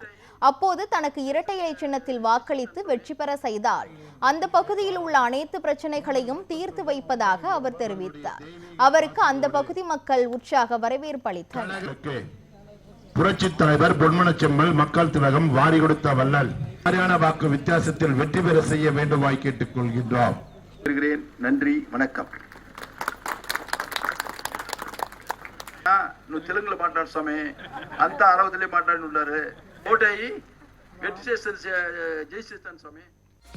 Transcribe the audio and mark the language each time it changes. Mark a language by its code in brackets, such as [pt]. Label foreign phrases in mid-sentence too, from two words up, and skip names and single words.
[ta] அப்போது தனக்கு இரட்டை இலை சின்னத்தில் வாக்களித்து வெற்றி பெற செய்தால் அந்த பகுதியில் உள்ள அனைத்து பிரச்சனைகளையும் தீர்த்து வைப்பதாக அவர் தெரிவித்தார். அவருக்கு அந்த பகுதி மக்கள் உற்சாக வரவேற்பு அளித்தனர். புரட்சி தலைவர் பொன்மனச்செம்மல் மக்கள் திலகம் வாரி கொடுத்த வள்ளல் சரியான வாக்கு வித்தியாசத்தில் வெற்றி பெற செய்ய வேண்டுமாய் கேட்டுக் கொள்கின்றோம். நன்றி, வணக்கம். [te] నువ్వు తెలుగులో మాట్లాడు స్వామి, అంతా అరవదిలే మాట్లాడి ఉన్నారు. ఓటేయి వెట్టి చేస్తాను, జై చేస్తాను స్వామి.